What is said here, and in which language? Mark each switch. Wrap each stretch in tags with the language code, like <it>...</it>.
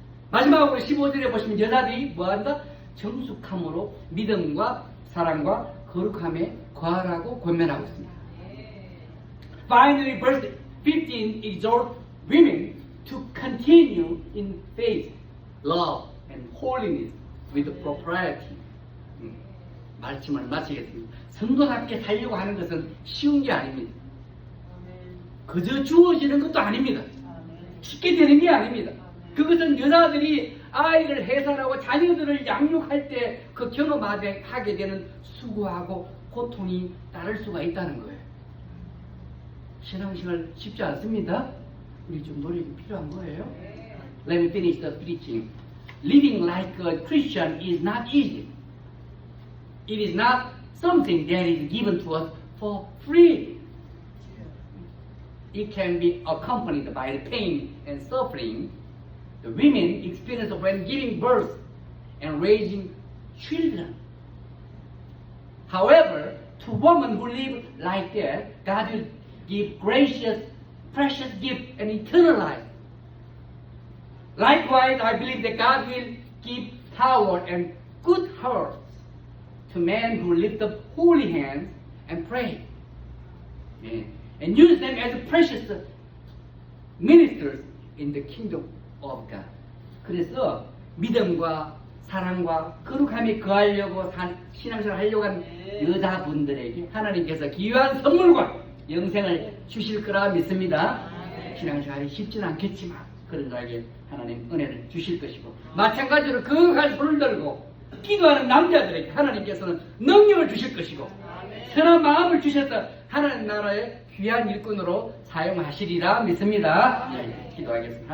<ko>마지막으로 15절에 보시면 여자들이 뭐한다? 정숙함으로 믿음과 사랑과 거룩함에 거하라고 권면하고 있습니다.</ko> <en>Finally, verse 15 exhorts women to continue in faith, love, and holiness with propriety.</en> <ko>말씀을 마치겠습니다. 성도답게 살려고 하는 것은 쉬운 게 아닙니다. 그저 주어지는 것도 아닙니다. 쉽게 되는 게 아닙니다. 그것은 여자들이 아이를 해산하고 자녀들을 양육할 때 그 경험하게 되는 수고하고 고통이 따를 수가 있다는 거예요. 신앙생활 쉽지 않습니다. 우리 좀 노력이 필요한 거예요.</ko> <en>Let me finish the preaching. Living like a Christian is not easy. It is not something that is given to us for free. It can be accompanied by the pain and suffering the women experience when giving birth and raising children. However, to women who live like that, God will give gracious, precious gift and eternal life Likewise, I believe that God will give power and good hearts to men who lift up holy hands and pray.</en> <ko>예.</ko> <en>And use them as precious ministers in the kingdom of God.</en> <ko>그래서 믿음과 사랑과 거룩함에 거하려고 신앙생활 하려고 한 여자분들에게 하나님께서 귀한 선물과 영생을 주실 거라 믿습니다. 신앙생활이 쉽지는 않겠지만 그런 자에게 하나님 은혜를 주실 것이고, 마찬가지로 거룩한 손을 들고 기도하는 남자들에게 하나님께서는 능력을 주실 것이고, 선한 마음을 주셔서 하나님 나라의 귀한 일꾼으로 사용하시리라 믿습니다. 예, 기도하겠습니다.</ko>